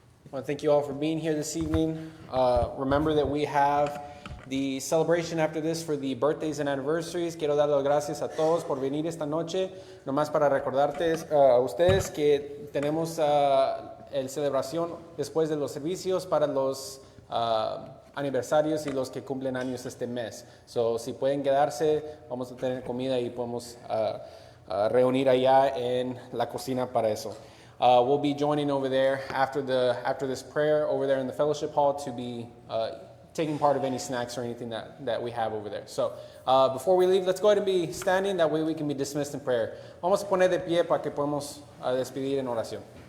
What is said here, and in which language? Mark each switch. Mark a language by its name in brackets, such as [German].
[English] Well, thank you all for being here this evening. Remember that we have the celebration after this for the birthdays and anniversaries. [Spanish] Quiero dar las gracias a todos por venir esta noche. Nomás para recordarte a ustedes que tenemos el celebración después de los servicios para los aniversarios y los que cumplen años este mes. So, si pueden quedarse, vamos a tener comida y podemos reunir allá en la cocina para eso. [English] We'll be joining over there after this prayer over there in the fellowship hall to be taking part of any snacks or anything that we have over there. So before we leave, let's go ahead and be standing. That way we can be dismissed in prayer. [Spanish] Vamos a poner de pie para que podamos despedir en oración.